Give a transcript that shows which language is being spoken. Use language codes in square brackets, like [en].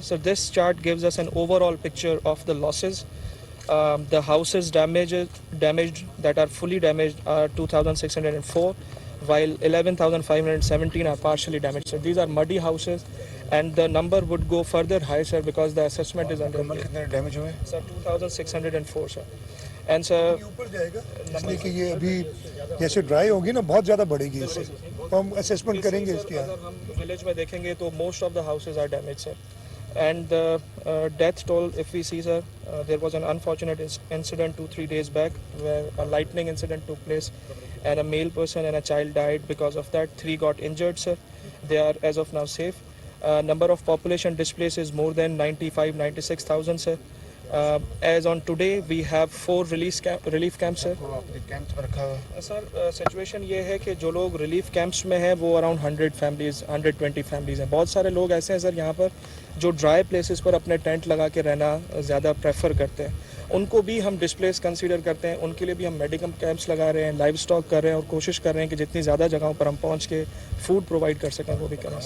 [en] So this chart gives us an overall picture of the losses. The houses damaged that are fully damaged are 2,604, while 11,517 are partially damaged. So these are muddy houses, and the number would go further high, sir, because the assessment is under. [ur] damage ہوئے [en] Sir, 2,604, sir. And sir, [ur] اوپر جائے گا اس لیے کہ یہ ابھی جیسے dry ہوگی نا بہت زیادہ بڑھے گی اس سے, تو ہم اسیسمنٹ کریں گے اس کی. اگر ہم ولیج میں دیکھیں گے تو [en] most of the houses are damage, [ur] sir. [en] And the death toll, if we see, sir, there was an unfortunate incident 2-3 days back where a lightning incident took place and a male person and a child died because of that. 3 got injured, sir. They are as of now safe. Number of population displaced is more than 96,000, sir. As on today, we have 4 relief camps, sir. [ur] Sir situation یہ ہے کہ جو لوگ relief camps میں ہیں وہ around 100 families 120 families ہیں. بہت سارے لوگ ایسے ہیں سر یہاں پر جو ڈرائی پلیسز پر اپنے ٹینٹ لگا کے رہنا زیادہ پریفر کرتے ہیں. ان کو بھی ہم ڈسپلیس کنسیڈر کرتے ہیں. ان کے لیے بھی ہم میڈیکل کیمپس لگا رہے ہیں, لائیو اسٹاک کر رہے ہیں اور کوشش کر رہے ہیں کہ جتنی زیادہ جگہوں پر ہم پہنچ کے فوڈ پرووائڈ کر سکیں وہ بھی کریں.